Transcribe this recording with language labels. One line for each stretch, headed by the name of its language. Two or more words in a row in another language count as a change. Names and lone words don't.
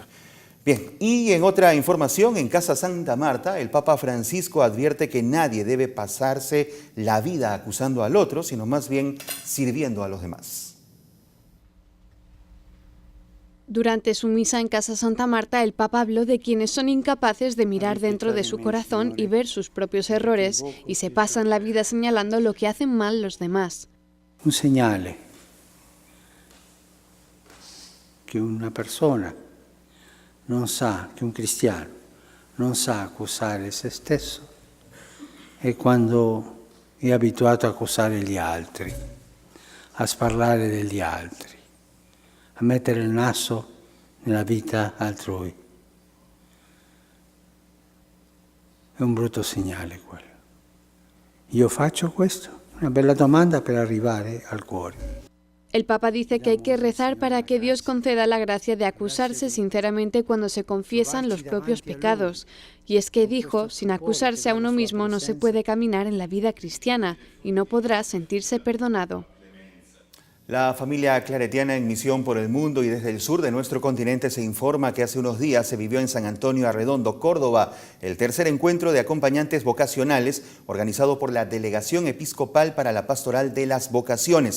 Spanish: Bien, y en otra información, en Casa Santa Marta, el Papa Francisco advierte que nadie debe pasarse la vida acusando al otro, sino más bien sirviendo a los demás. Durante su misa en Casa Santa Marta, el Papa habló de quienes son incapaces de mirar dentro de su corazón y ver sus propios errores y se pasan la vida señalando lo que hacen mal los demás.
Italian: Un segnale che una persona non sa, che un cristiano non sa accusare se stesso è quando è abituato a accusare gli altri, a sparlare degli altri, a mettere il naso nella vita altrui. È un brutto segnale quello. Io faccio questo? Una bella domanda per arrivare al cuore.
Spanish: El Papa dice que hay que rezar para que Dios conceda la gracia de acusarse sinceramente cuando se confiesan los propios pecados. Y es que dijo, sin acusarse a uno mismo no se puede caminar en la vida cristiana y no podrá sentirse perdonado. La familia claretiana en misión por el mundo y desde el sur de nuestro continente se informa que hace unos días se vivió en San Antonio Arredondo, Córdoba, el tercer encuentro de acompañantes vocacionales organizado por la Delegación Episcopal para la Pastoral de las Vocaciones.